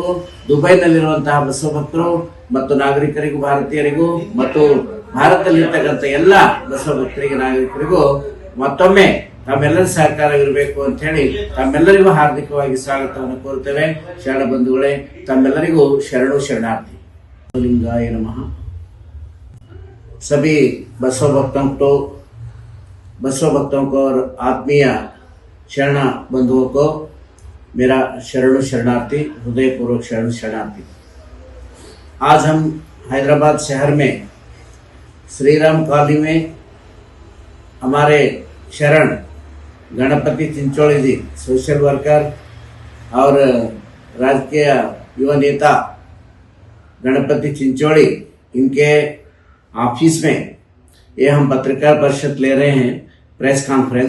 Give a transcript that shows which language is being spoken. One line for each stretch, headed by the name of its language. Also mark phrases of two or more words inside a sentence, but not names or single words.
Kannada: ದುಬೈನಲ್ಲಿರುವಂತಹ ಬಸವ ಭಕ್ತರು ಮತ್ತು ನಾಗರಿಕರಿಗೂ, ಭಾರತೀಯರಿಗೂ ಮತ್ತು ಭಾರತದಲ್ಲಿರ್ತಕ್ಕಂಥ ಎಲ್ಲ ಬಸವ ಭಕ್ತರಿಗೆ, ನಾಗರಿಕರಿಗೂ ಮತ್ತೊಮ್ಮೆ ತಮ್ಮೆಲ್ಲರ ಸಹಕಾರವಿರಬೇಕು ಅಂತ ಹೇಳಿ ತಮ್ಮೆಲ್ಲರಿಗೂ ಹಾರ್ದಿಕವಾಗಿ ಸ್ವಾಗತವನ್ನು ಕೋರುತ್ತೇವೆ. ಶರಣ ಬಂಧುಗಳೇ, ತಮ್ಮೆಲ್ಲರಿಗೂ ಶರಣು ಶರಣಾರ್ಥಿ.
Sanskrit: लिंगाय नमः।
Hindi: सभी बसव भक्तों को और आत्मीय शरण बंधुओं को मेरा
Kannada: ಶರಣು ಶರಣಾರ್ಥಿ,
Hindi: हृदयपूर्वक
Kannada: ಶರಣು ಶರಣಾರ್ಥಿ।
Hindi: आज हम हैदराबाद शहर में श्रीराम कॉलोनी में हमारे शरण गणपति चिंचोली जी,
English: social worker
Hindi: और राजकीय युवा नेता गणपति चिंचोली, इनके ऑफिस में ये हम पत्रकार परिषद ले रहे हैं,
English: press conference.